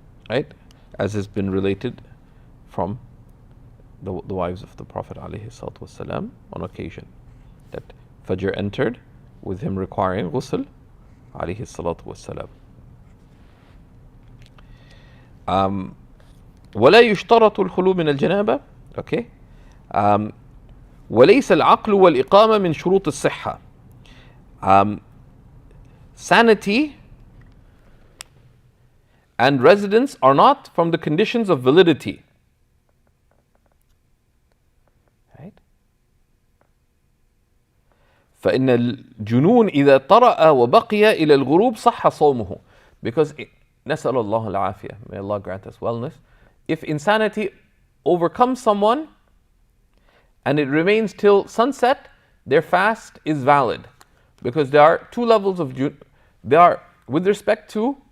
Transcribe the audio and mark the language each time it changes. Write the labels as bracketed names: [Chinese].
[English] Right? As has been related from the wives of the Prophet ﷺ on occasion, that Fajr entered with him requiring ghusl ﷺ. [Arabic] ولا يشترط الخلو من الجنابة. [English] Okay. [Arabic] وليس العقل والإقامة من شروط الصحة. [English] Sanity and residence are not from the conditions of validity. Right? [Arabic] فإن الجنون إذا طرأ وبقي إلى الغروب صح صومه. [English] Because [Arabic] نسأل الله العافية, [English] may Allah grant us wellness. If insanity overcomes someone and it remains till sunset, their fast is valid. Because there are two levels of there are, with respect to